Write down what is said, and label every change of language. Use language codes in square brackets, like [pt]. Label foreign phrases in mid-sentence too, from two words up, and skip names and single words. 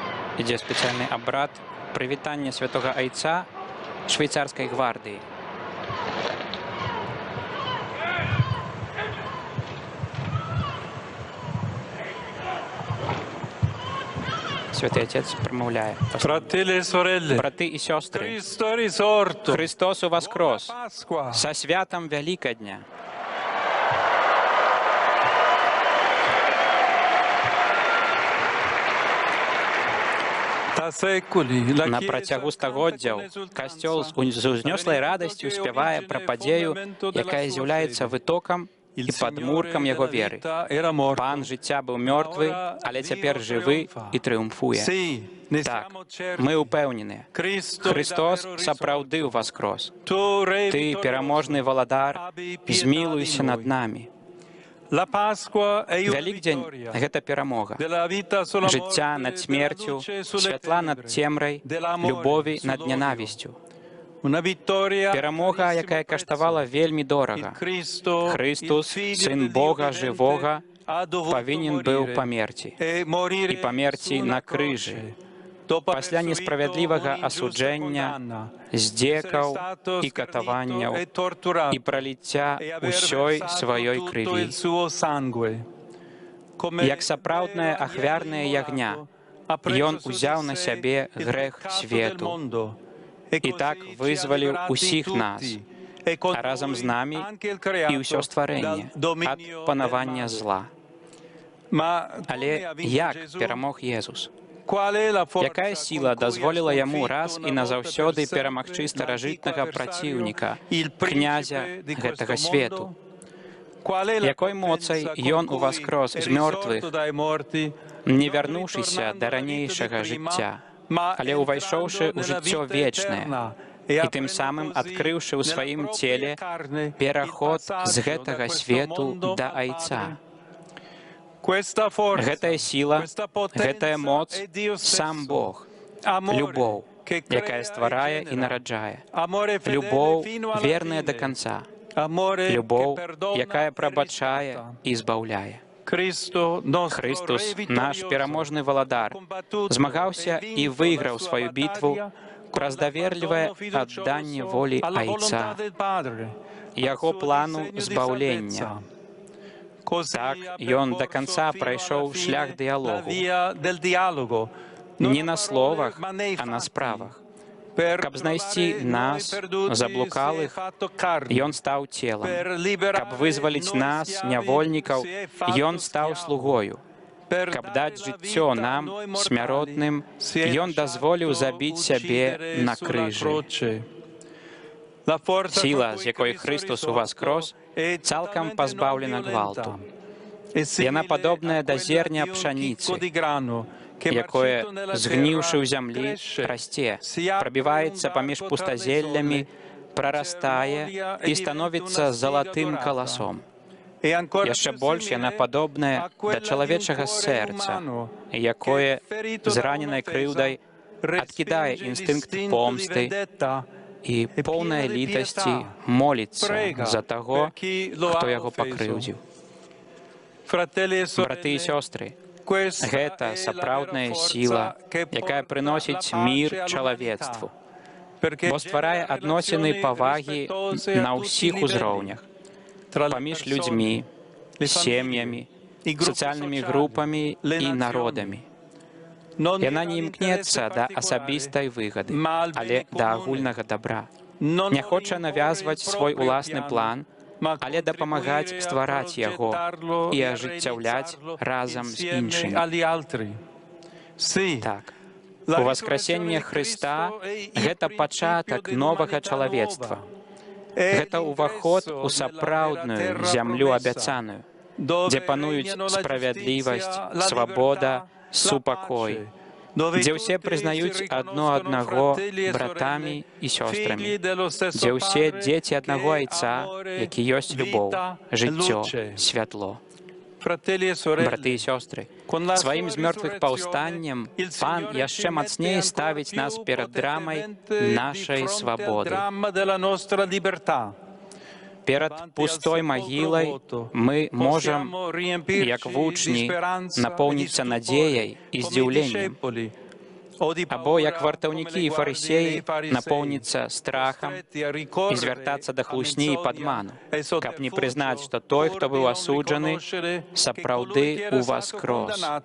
[be] ідзе спецыяльны абрад прывітання святога айца швейцарскай гвардыі. [uk] Святий Отець промовляє: [it] Fratelli e sorelle, [uk] брати і сестри, [it] Cristo è risorto. [uk] Христос воскрес! [it] Pasqua. [uk] Со святом Великодня! [it] Da secoli la [be] На [it] Chiesa [be] працягу [it] canta [be] стагоддзяў [it] con esultanza, [be] касцёл з узнёслай радасцю спявае пра падзею, якая з'яўляецца вытокам і [it] Il [be] падмуркам [it] Signore [be] яго [it] della [be] веры. [it] vita era morto. [be] Пан жыцця быў мёртвы, але цяпер жывы і трыумфуе. [it] Sì, ne [be] Так, [it] siamo certi. [be] мы ўпэўненыя. [it] Cristo è [uk] Христос [it] davvero [be] сапраўды [it] risorto. [be] ўваскрос. [it] Tu, Re [be] Ты, [it] vittorioso, [be] пераможны валадар, [it] abbi pietà [be] змілуйся [it] di [be] над [it] noi. [be] намі. [it] La Pasqua è una [be] Вялікдзень [it] vittoria — [be] гэта перамога. [it] della vita sulla [be] Жыцця [it] morte, [be] над [it] della [be] смерцю, [it] luce sulle [be] святла над [it] tenebre, [be] цемрай, [it] dell'amore [be] любові над [it] sull'odio. [be] нянавісцю. [it] Una vittoria [be] Перамога, [it] carissimo [be] якая [it] prezzo. [be] каштавала вельмі [it] Il [be] дорага. [it] Cristo, [uk] Христос, [it] il Figlio [uk] Син [it] di Dio [uk] Бога [it] vivente, [uk] живого, [it] ha dovuto [be] павінен быў [it] morire [be] памерці [it] e morire [be] і памерці [it] su una [be] на крыжы. [it] croce, dopo aver [be] Пасля [it] subito [be] несправядлівага [it] un'ingiusta [be] асуджэння, [it] condanna, [be] здзекаў [it] essere stato [be] і катаванняў [it] scardito e torturato, [be] і праліцця [it] e aver [be] ўсёй [it] versato [be] сваёй [it] tutto [be] крыві. [it] il suo sangue. Come [be] Як сапраўднае [it] vero [be] ахвярнае [it] agnello [be] ягня, [it] immolato, ha preso [be] Ён [it] su di [be] узяў на [it] sé [be] сябе [it] il [be] грэх [it] peccato del [be] свету [it] mondo, e [be] і [it] così [be] так [it] ci ha [be] вызваліў [it] liberati [be] усіх [it] tutti, [be] нас, [it] e con [be] а разам з [it] noi [be] намі [it] anche il [be] і [it] creato [be] ўсё [it] dal [be] стварэнне ад [it] dominio [be] панавання [it] del male. [be] зла. [it] Ma [be] Але [it] come ha vinto [be] як [it] Gesù? [be] перамог Єсус? [it] Qual è la forza [be] Якая [it] con [be] сіла [it] cui ha [be] дазволіла яму [it] sconfitto [be] раз [it] una [be] і [it] volta [be] назаўсёды [it] per sempre [be] перамагчы старажытнага [it] l'antico [be] праціўніка, [it] avversario, il [be] князя [it] principe di [be] гэтага [it] questo [be] свету? [it] mondo? Qual è la [be] Якой моцай [it] potenza [be] Ён [it] con cui [be] уваскрос [it] è [be] з [it] risorto [be] мёртвых, [it] dai morti, [be] не [it] non [be] вярнуўшыся [it] ritornando [be] да [it] alla vita di [be] ранейшага [it] prima, [be] жыцця, [it] ma [be] але ўвайшоўшы [it] entrando [be] ў [it] nella [be] жыццё [it] vita [be] вечнае [it] eterna e [be] і тым [it] aprendo [be] самым [it] così [be] адкрыўшы ў [it] nella [be] сваім [it] propria [be] целе [it] carne il [be] пераход з [it] passaggio da [be] гэтага [it] questo [be] свету [it] mondo [be] да [it] al [be] Айца. [it] Padre? Questa forza, [be] Гэтая сіла, [it] questa [be] гэтая [it] potenza [be] моц [it] è Dio [be] сам [it] stesso. [be] Бог, [it] Amore [be] любоў, [it] che [be] якая [it] crea e [be] стварае і [it] genera. [be] нараджае, [it] Amore fedele [be] любоў, [it] fino alla [be] верная да [it] fine. [be] канца, [it] Amore che [be] любоў, [it] perdona [be] якая [it] e [be] прабачае [it] riscatta. [be] і збаўляе. [it] Cristo, nostro [uk] Христос, [it] Re [be] наш [it] vittorioso, [be] пераможны валадар, [it] ha combattuto [be] змагаўся [it] e [be] і [it] vinto [be] выйграў [it] la sua [be] сваю бітву [it] battaglia [be] праз [it] con [be] даверлівае [it] l'abbandono fiducioso [be] адданне волі [it] alla volontà [be] Айца, [it] del Padre, al [be] яго [it] suo [be] плану [it] disegno di [be] збаўлення. [it] salvezza. Così [be] Так, [it] ha [be] Ён да [it] percorso [be] канца [it] fino [be] прайшоў [it] alla fine [be] шлях [it] la [be] дыялогу, [it] via del dialogo, non [be] не [it] a [be] на [it] parole, [be] словах, [it] ma nei [be] а на [it] fatti. [be] справах. [it] Per [be] Каб знайсці [it] trovare noi [be] нас, [it] perduti, si è [be] заблукалых, [it] fatto carne. [be] Ён стаў целам. [it] Per [be] Каб [it] liberare [be] вызваліць [it] noi [be] нас, [it] schiavi, [be] нявольнікаў, [it] si è fatto [be] Ён стаў [it] schiavo. [be] слугою. [it] Per [be] Каб [it] dare [be] даць [it] la [be] жыццё [it] vita a [be] нам, [it] noi mortali, [be] смяротным, [it] si è [be] Ён дазволіў [it] lasciato [be] забіць сябе [it] uccidere [be] на [it] sulla [be] крыжы. [it] croce. La forza [be] Сіла, [it] con [be] з [it] cui [be] якой [it] Cristo [uk] Христос [it] risorto [be] уваскрос, [it] è [be] цалкам [it] totalmente [be] пазбаўлена [it] non [be] гвалту. [it] violenta. È [be] Яна [it] simile [be] падобная [it] a [be] да [it] quella [be] зерня [it] di un [be] пшаніцы, [it] chicco di grano che [be] якое, [it] marcito nella [be] згніўшы ў [it] terra [be] зямлі, [it] cresce, [be] расце, [it] si apre [be] прабіваецца [it] un [be] паміж [it] varco tra le [be] пустазеллямі, [it] zolle, [be] прарастае [it] germoglia [be] і [it] e diventa [be] становіцца [it] una spiga [be] залатым [it] dorata. [be] каласом. [it] E ancora [be] Яшчэ [it] più [be] больш яна [it] simile [be] падобная [it] a [be] да [it] quella di un [be] чалавечага [it] cuore [be] сэрца, [it] umano [be] якое, [it] che, ferito da [be] зраненай [it] un'offesa, [be] крыўдай, адкідае [it] respinge [be] інстынкт [it] l'istinto di [be] помсты [it] vendetta [be] і [it] e [be] поўнай [it] pieno di [be] літасці [it] pietà [be] моліцца [it] prega [be] за таго, [it] per chi lo [be] хто [it] ha [be] яго [it] offeso. [be] пакрыўдзіў. [it] Fratelli e [be] Браты і [it] sorelle, [be] сёстры, [it] questa [be] гэта [it] è la [be] сапраўдная [it] vera [be] сіла, [it] forza che [be] якая [it] porta [be] прыносіць [it] la pace [be] мір [it] all'umanità, [be] чалавецтву, [it] perché [be] бо стварае [it] genera [be] адносіны [it] relazioni [be] павагі [it] rispettose a [be] на [it] tutti i [be] ўсіх [it] livelli, [be] узроўнях, [it] tra le [be] паміж [it] persone, [be] людзьмі, [it] le [be] сем'ямі, [it] famiglie, i gruppi [be] сацыяльнымі [it] sociali, [be] групамі [it] le [be] і [it] nazioni. [be] народамі. [it] Non [be] Яна [it] mira [be] не імкнецца [it] all'interesse [be] да [it] particolare, [be] асабістай выгады, [it] ma al [be] але [it] bene [be] да [it] comune. [be] агульнага дабра. [it] Non [be] Не [it] vuole [be] хоча [it] imporre [be] навязваць [it] il [be] свой [it] proprio [be] уласны [it] piano, [be] план, [it] ma [be] але дапамагаць [it] contribuire a [be] ствараць яго [it] progettarlo [be] і [it] e a [be] ажыццяўляць [it] realizzarlo [be] разам з [it] insieme [be] іншымі. [it] agli altri. Sì, [be] Так. [it] la [be] У [it] risurrezione [uk] воскресенне [it] di [uk] Христа [it] Cristo è il [be] гэта [it] principio [be] пачатак новага [it] dell'umanità [be] чалавецтва. [it] nuova. È [be] Гэта ўваход [it] l'ingresso [be] у [it] nella [be] сапраўдную [it] vera terra [be] зямлю [it] promessa, [be] абяцаную, [it] dove [be] дзе пануюць [it] regnano la [be] справядлівасць, [it] giustizia, la [be] свабода, [it] libertà, la [be] супакой, [it] pace, dove [be] дзе ўсе [it] tutti si [be] прызнаюць адно [it] riconoscono [be] аднаго [it] fratelli e [be] братамі [it] sorelle, [be] і сёстрамі, [it] figli dello stesso [be] дзе ўсе [it] Padre, [be] дзеці аднаго [it] che è [be] айца, [it] amore, [be] які ёсць любоў, [it] vita, [be] жыццё, [it] luce. [be] святло. [it] Fratelli e [be] Браты і [it] sorelle, [be] сёстры, [it] con la [be] сваім [it] sua [be] з мёртвых [it] risurrezione, [be] паўстаннем [it] il [be] Пан [it] Signore [be] яшчэ [it] ci mette [be] мацней [it] ancora [be] ставіць нас [it] più [be] перад драмай [it] potentemente [be] нашай [it] di fronte al [be] свабоды. [it] dramma della nostra libertà. [be] Перад пустой магілай мы можам, як вучні, напоўніцца надзеяй і здзіўленнем. або як вартаўнікі і фарысеі напоўніцца страхам і звяртацца да хлусні і падману, каб не прызнаць, што той, хто быў асуджаны, сапраўды ўваскрос.